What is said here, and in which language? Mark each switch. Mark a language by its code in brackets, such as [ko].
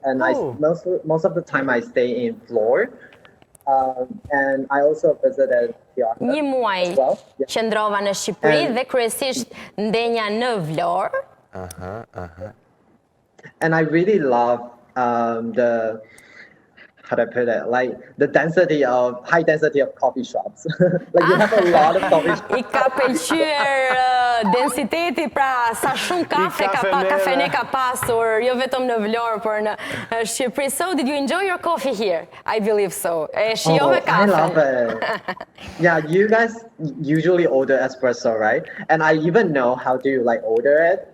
[en] And most of the time I stay in Florë. And I also visited Jakarta. [sq] Një muaj qëndrova në Shqipëri dhe kryesisht ndenja në Vlorë. [en] And I really love how do I put it? Like the high density of coffee shops. Like you have a lot of coffee shops. [sq] I ka pëlqyer densiteti, pra sa shumë kafene ka pasur, jo vetëm në Vlorë, por në Shqipëri. [en] So did you enjoy your coffee here? I believe so. [sq] Shijove kafen. [en] I love it. Yeah, you guys usually order espresso, right? And I even know how to order it.